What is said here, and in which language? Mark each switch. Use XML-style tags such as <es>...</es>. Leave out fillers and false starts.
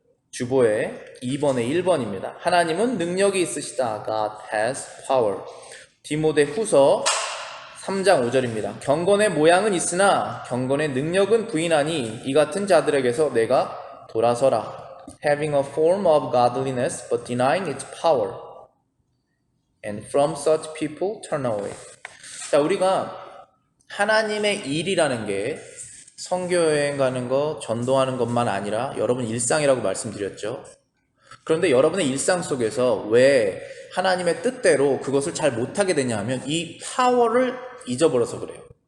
<ko>주보에 2번에 1번입니다. 하나님은 능력이 있으시다.</ko> <en>God has power.</en> <ko>디모데 후서 3장 5절입니다. 경건의 모양은 있으나 경건의 능력은 부인하니 이 같은 자들에게서 내가 돌아서라.</ko> <en>Having a form of godliness but denying its power. And from such people turn away.</en> <ko>자, 우리가 하나님의 일이라는 게 선교여행 가는 거, 전도하는 것만 아니라 여러분 일상이라고 말씀드렸죠. 그런데 여러분의 일상 속에서 왜 하나님의 뜻대로 그것을 잘 못하게 되냐 하면 이 파워를 잊어버려서 그래요.</ko>